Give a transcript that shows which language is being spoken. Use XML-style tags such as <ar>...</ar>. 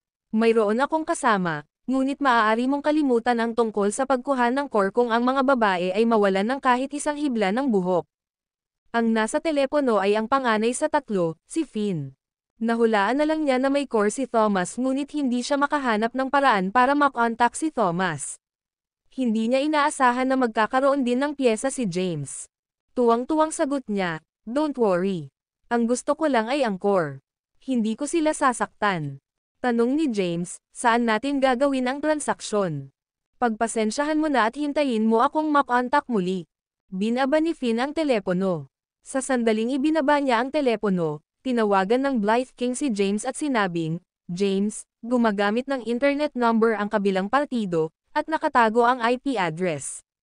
<tl>Mayroon akong kasama. Ngunit maaari mong kalimutan ang tungkol sa pagkuha ng core kung ang mga babae ay mawalan ng kahit isang hibla ng buhok. Ang nasa telepono ay ang panganay sa tatlo, si Finn. Nahulaan na lang niya na may core si Thomas ngunit hindi siya makahanap ng paraan para makontak si Thomas. Hindi niya inaasahan na magkakaroon din ng pyesa si James. Tuwang-tuwang sagot niya,</tl> <en>don't worry.</en> <tl>Ang gusto ko lang ay ang core. Hindi ko sila sasaktan. Tanong ni James, saan natin gagawin ang transaksyon? Pagpasensyahan mo na at hintayin mo akong makontak muli. Binaba ni Finn ang telepono. Sa sandaling ibinaba niya ang telepono, tinawagan ng Blythe King si James at sinabing, James, gumagamit ng internet number ang kabilang partido, at nakatago ang IP address.</tl>